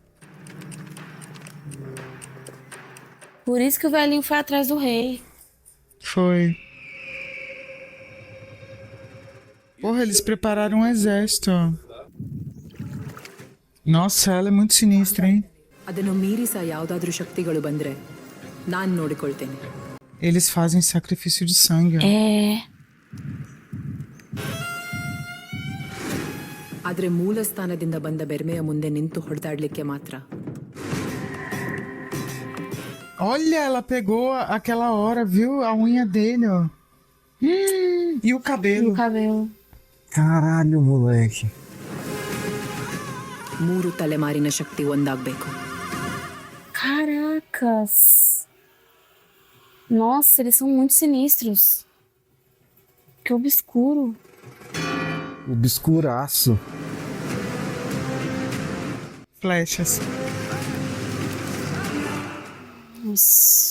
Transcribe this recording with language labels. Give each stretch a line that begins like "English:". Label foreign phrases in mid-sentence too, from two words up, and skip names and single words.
Portuguese: Por isso que o velhinho foi atrás do rei. Foi. Porra, eles prepararam um exército, ó. Nossa, ela é muito sinistra, hein?
Kannada: ಅದನ್ನು ಮೀರಿ ಸಹ ಯಾವುದಾದ್ರೂ ಶಕ್ತಿಗಳು ಬಂದ್ರೆ ನಾನು ನೋಡಿಕೊಳ್ತೇನೆ.
Portuguese: Eles fazem sacrifício de sangue, ó. É.
Kannada: ಆದ್ರೆ ಮೂಲ ಸ್ಥಾನದಿಂದ ಬಂದ ಬೆರ್ಮೆಯ ಮುಂದೆ ನಿಂತು ಹೊಡೆದಾಡ್ಲಿಕ್ಕೆ ಮಾತ್ರ.
Portuguese: Olha, ela pegou aquela hora, viu? A unha dele, ó. E o cabelo. E o cabelo. Caralho, moleque.
Kannada: ಮೂರು ತಲೆಮಾರಿನ ಶಕ್ತಿ ಒಂದಾಗಬೇಕು.
Portuguese: Caracas. Nossa, eles são muito sinistros. Que obscuro. Obscuraço. Flechas. Nossa.